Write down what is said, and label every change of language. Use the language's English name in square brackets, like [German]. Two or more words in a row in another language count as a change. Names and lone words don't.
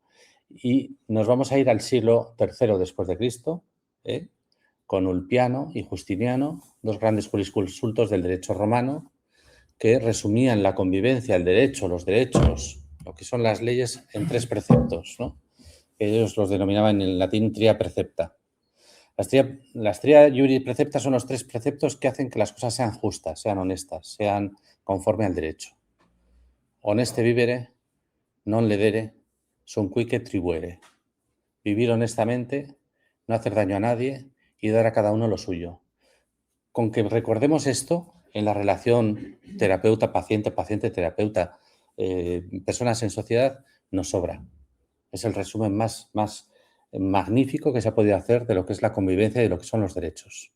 [Spanish] Y nos vamos a ir al siglo III después de Cristo, con Ulpiano y Justiniano, dos grandes jurisconsultos del derecho romano, que resumían la convivencia, el derecho, los derechos, lo que son las leyes, en 3 preceptos, ¿no? Ellos los denominaban en latín [Latin] tria precepta. [Spanish] Las [Latin] tria iuri precepta [Spanish] son los 3 preceptos que hacen que las cosas sean justas, sean honestas, sean conforme al derecho. [Latin] Honeste vivere, non ledere, sunt quique tribuere. [Spanish] Vivir honestamente, no hacer daño a nadie y dar a cada uno lo suyo. Con que recordemos esto en la relación terapeuta-paciente, paciente-terapeuta, personas en sociedad, nos sobra. Es el resumen más magnífico que se ha podido hacer de lo que es la convivencia y de lo que son los derechos.